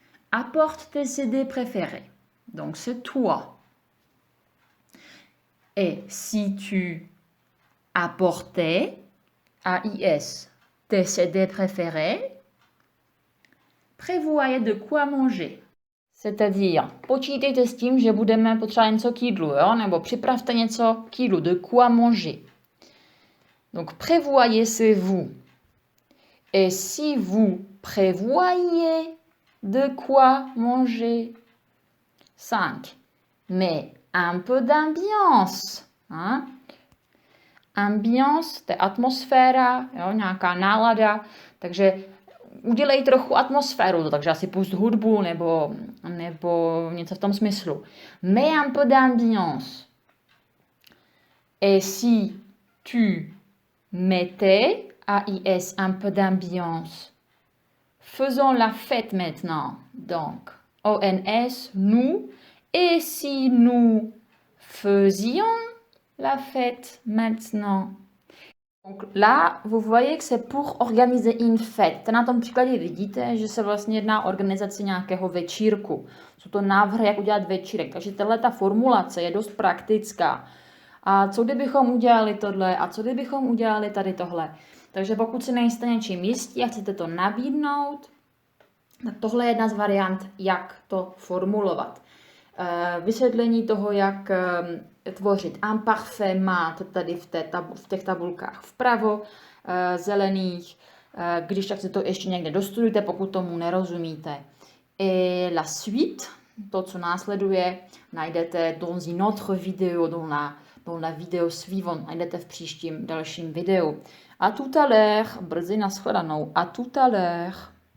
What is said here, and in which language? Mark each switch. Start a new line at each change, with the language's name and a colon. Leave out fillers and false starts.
French: Apporte tes CD préférés. Donc, c'est toi. Et si tu apportais AIS, tes CD préférés, prévoyez de quoi manger. C'est-à-dire,
Czech: počítejte s tím, že budeme potřebovat něco k jídlu, jo? Nebo připravte něco k jídlu,
French: de quoi manger. Donc, prévoyez, c'est vous. Et si vous prévoyez de quoi manger? 5. Mais un peu d'ambiance.
Czech: Ambiance, to je atmosféra, jo, nějaká nálada, takže udělej trochu atmosféru, takže asi pust hudbu nebo něco v tom smyslu.
French: Mais un peu d'ambiance. Et si tu mettais AIS un peu d'ambiance? Faisons la fête maintenant. Donc, ONS, nous. Et si nous faisions la fête maintenant? Donc là, vous voyez que c'est pour organiser une fête.
Czech: Na tom příkladě vidíte, že se vlastně jedná o organizaci nějakého večírku. Jsou to návrhy, jak udělat večírek. Takže tato formulace je dost praktická. A co kdybychom udělali tohle? A co kdybychom udělali tady tohle? Takže pokud si nejste něčím jistí a chcete to nabídnout, tak tohle je jedna z variant, jak to formulovat. Vysvětlení toho, jak tvořit imparfait, máte tady v těch tabulkách vpravo, zelených. Když tak si to ještě někde dostudujte, pokud tomu nerozumíte.
French: Et la suite,
Czech: to, co následuje, najdete
French: dans une autre vidéo, dans la vidéo suivante,
Czech: najdete v příštím dalším videu.
French: A tout à l'heure,
Czech: brzy nashledanou,
French: a tout à l'heure.